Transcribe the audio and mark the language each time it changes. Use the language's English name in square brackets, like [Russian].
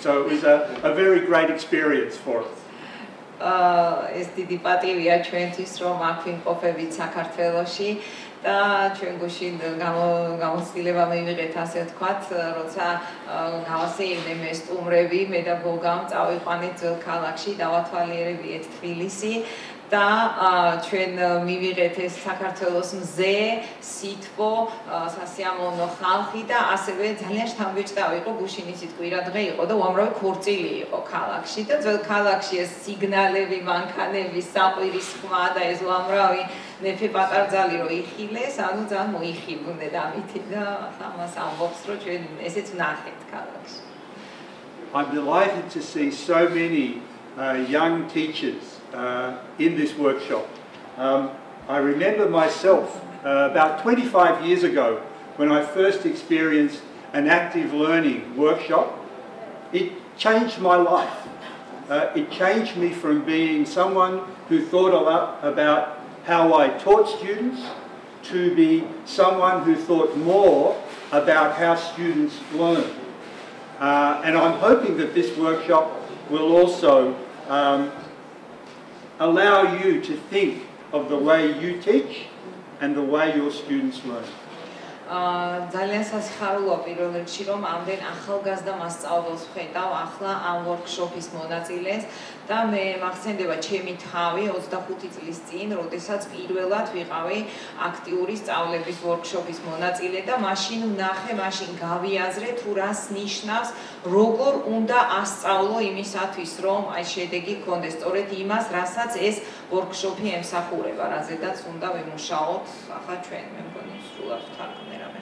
[English] So it was a very great experience for us. [Georgian] ეს დიდი პატივია ჩვენთვის, რომ აქ ვიმყოფებით საქართველოში და ჩვენ გუშინ გამოცდილება მივიღეთ, ასე ვთქვათ, როცა გავასეირნე სტუმრები, მე და გოგამ წავიყვანეთ ძველ ქალაქში, დავათვალიერებიეთ თბილისი და ჩვენ მივიღეთ ეს საქართველოს მზე, სითბო, სასიამოვნო ხალხი და ასევე ძალიან შთამბეჭდავი იყო, გუშინი სიტყვირა დღე იყო და უამრავი ქორწილი იყო ქალაქში და ძველ ქალაქში ეს სიგნალები, მანქანები, საყვირის ხმა და ეს უამრავი ნეფე პატარძალი რო იხილეს, ანუ ძალიან მოიხიბლნენ ამითი და ამას ამბობს, რომ ჩვენ ესეც ვნახეთ ქალაქში. [English] I'm delighted to see so many young teachers in this workshop. I remember myself about 25 years ago when I first experienced an active learning workshop. It changed my life. It changed me from being someone who thought a lot about how I taught students to be someone who thought more about how students learn. And I'm hoping that this workshop will also allow you to think of the way you teach and the way your students learn. [Georgian] ძალიან სასიხარულოა პირველ რიგში, რომ ამდენ ახალგაზრდა მასწავლებელს ვხედავ ახლა ამ ვორქშოპის მონაწილეს და მე მახსენდება ჩემი თავი 25 წლის წინ, როდესაც პირველად ვიყავი აქტიური სწავლების ვორქშოპის მონაწილე და მაშინ ვნახე, მაშინ გავიაზრე თუ რას ნიშნავს, როგორ უნდა ასწავლო იმისათვის, რომ აი შედეგი გქონდეს სწორედ იმას, რასაც ეს ვორქშოპი ემსახურება, რაზედაც უნდა ვიმუშაოთ ახლა ჩვენ, მე მგონი სულად ვთარგმნე.